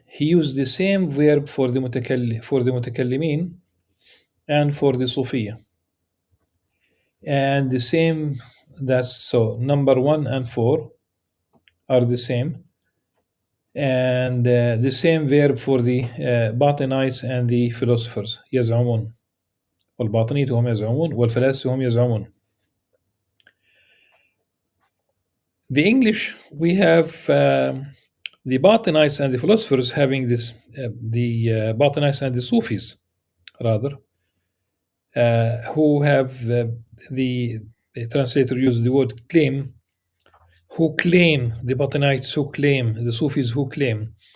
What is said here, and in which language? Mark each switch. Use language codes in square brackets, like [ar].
[en] He used the same verb for the mutakallimin and for the Sufiya. And the same, so number 1 and 4 are the same. And the same verb for the Batinites and the philosophers. [ar] يزعمون. والباطنية هم يزعمون والفلاسفة هم يزعمون. [en] The English, we have the Batinites and the philosophers having this, the Batinites and the Sufis, rather, who have the translator used the word claim, who claim, the Batinites who claim, the Sufis who claim.